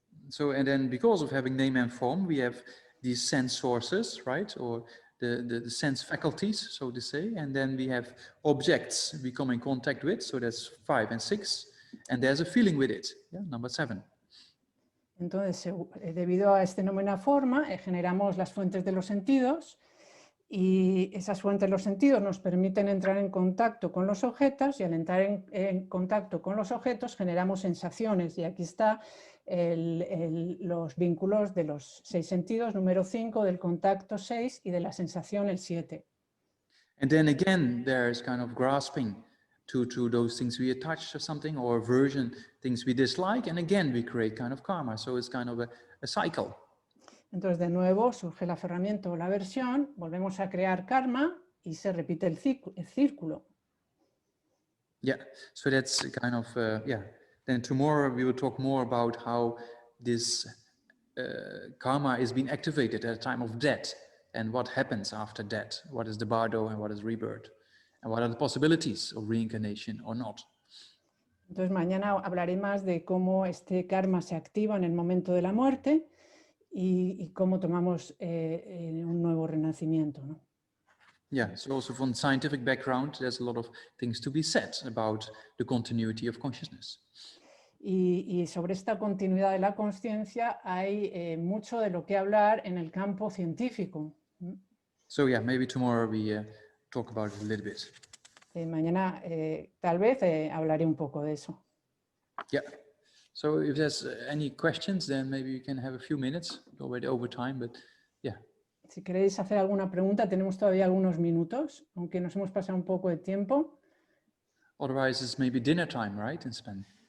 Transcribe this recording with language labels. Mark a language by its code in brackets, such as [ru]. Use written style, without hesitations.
[en] So, and then because of having name and form, we have these sense sources, right? Or the sense faculties, so to say. And then we have objects we come in contact with. So that's 5 and 6. And there's a feeling with it, number 7. [es] Entonces, debido a este nombre y la forma, generamos las fuentes de los sentidos, y esas fuentes de los sentidos nos permiten entrar en contacto con los objetos, y al entrar en contacto con los objetos generamos sensaciones, y aquí está los vínculos de los 6 sentidos, número 5, del contacto 6 y de la sensación el 7. [en] And then again, there's kind of grasping to those things we attach to something, or aversion, things we dislike, and again we create kind of karma. So it's kind of a cycle. [es] Entonces, de nuevo, surge el aferramiento o la aversión, volvemos a crear karma y se repite el círculo. [en] Yeah, so that's kind of, yeah. Then tomorrow we will talk more about how this karma is being activated at a time of death and what happens after death. What is the bardo and what is rebirth? And what are the possibilities of reincarnation or not? [es] Entonces mañana hablaré más de cómo este karma se activa en el momento de la muerte y cómo tomamos un nuevo renacimiento, ¿no? [en] Yeah, so also from scientific background, there's a lot of things to be said about the continuity of consciousness. [es] Y sobre esta continuidad de la consciencia hay mucho de lo que hablar en el campo científico. [en] So yeah, maybe tomorrow we talk about it a little bit. [es] Mañana tal vez hablaré un poco de eso. [en] Yeah. So if there's any questions, then maybe we can have a few minutes. Already over time, but yeah. [es] Si queréis hacer alguna pregunta, tenemos todavía algunos minutos, aunque nos hemos pasado un poco de tiempo. [en] Otherwise, it's maybe dinner time, right, in Spain?